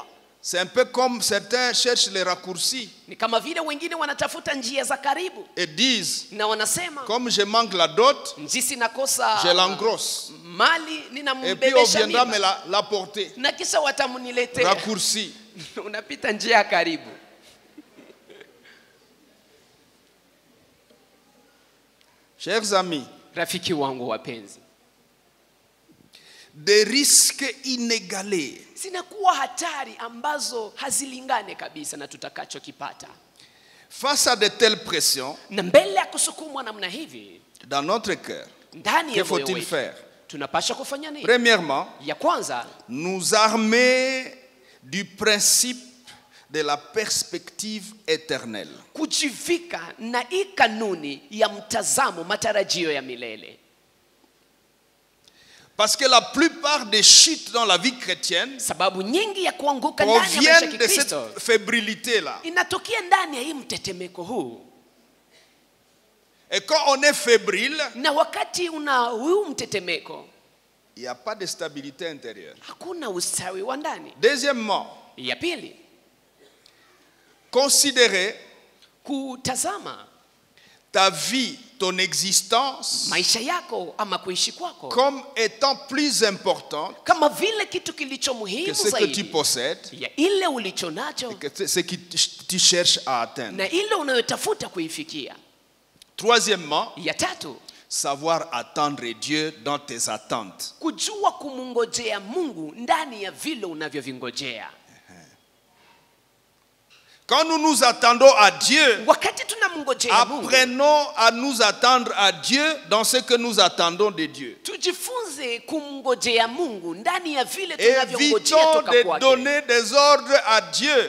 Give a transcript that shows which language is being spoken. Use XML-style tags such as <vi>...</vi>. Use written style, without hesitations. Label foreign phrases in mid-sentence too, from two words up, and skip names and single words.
<fr>C'est un peu comme certains cherchent les raccourcis</fr> <sw>Ni kama vile wengine wanatafuta njia za karibu</sw> <fr>et disent,</fr> <sw>na wanasema</sw> <fr>comme je manque la dot,</fr> <sw>njisi nakosa</sw> <fr>je l'engrosse.</fr> <sw>mali</sw> <fr>Et puis on</fr> <sw>ninambebesha</sw> <fr>viendra</fr> <sw>mimba.</sw> <fr>me la porter.</fr> <sw>Na kisha watamuniletea.</sw> <fr>Raccourci.</fr> <sw>Unapita njia ya karibu.</sw> <fr>Chers amis,</fr> <sw>Rafiki wangu wapenzi,</sw> <fr>des risques inégalés</fr> <sw>zinakuwa hatari ambazo hazilingane kabisa na tutakachokipata.</sw> <fr>face à de telles pressions</fr> <sw>Na mbele ya kusukumwa namna hivi</sw> <fr>dans notre cœur.</fr> <sw>ndani</sw> <fr>Que</fr> <sw>ya moyo</sw> <fr>faut-il</fr> <sw>wetu,</sw> <fr>faire?</fr> <sw>tunapaswa kufanya nini?</sw> <fr>Premièrement,</fr> <sw>Ya kwanza,</sw> <fr>nous armer du principe de la perspective éternelle.</fr> <sw>kujivika na hii kanuni ya mtazamo, matarajio ya milele.</sw> <fr>Parce que la plupart des chutes dans la vie chrétienne</fr> <sw>Sababu nyingi ya kuanguka ndani ya maisha ya</sw> <fr>proviennent de</fr> <sw>Kikristo</sw> <fr>cette fébrilité-là.</fr> <sw>inatokea ndani ya hii mtetemeko huu.</sw> <fr>Et quand on est fébrile,</fr> <sw>Na wakati una huu mtetemeko,</sw> <fr>il n'y a pas de stabilité intérieure.</fr> <sw>hakuna ustawi wa ndani.</sw> <fr>Deuxièmement,</fr> <sw>Ya pili,</sw> <fr>considérez</fr> <sw>kutazama</sw> <fr>ta vie, ton existence,</fr> <sw>maisha yako ama kuishi kwako</sw> <fr>comme étant plus importante</fr> <sw>kama vile kitu kilicho</sw> <fr>que</fr> <sw>muhimu</sw> <fr>ce que tu</fr> <sw>zaidi</sw> <fr>possèdes</fr> <sw>ya ile ulicho nacho</sw> <fr>et que ce que tu cherches à atteindre.</fr> <sw>na ile unayotafuta kuifikia.</sw> <fr>Troisièmement,</fr> <sw>Ya tatu,</sw> <fr>savoir attendre Dieu dans tes attentes.</fr> <sw>kujua kumungojea Mungu ndani ya vile unavyovingojea.</sw> <fr>Quand nous nous attendons à Dieu,</fr> <sw>Wakati tunamngojea Mungu,</sw> <fr>apprenons à nous attendre à Dieu dans ce que nous attendons de Dieu.</fr> <sw>tujifunze kumngojea Mungu ndani ya vile tunavyongojea</sw> <fr>Évitons</fr> <sw>toka</sw> <fr>de</fr> <sw>kwake.</sw> <fr>donner des ordres à Dieu</fr>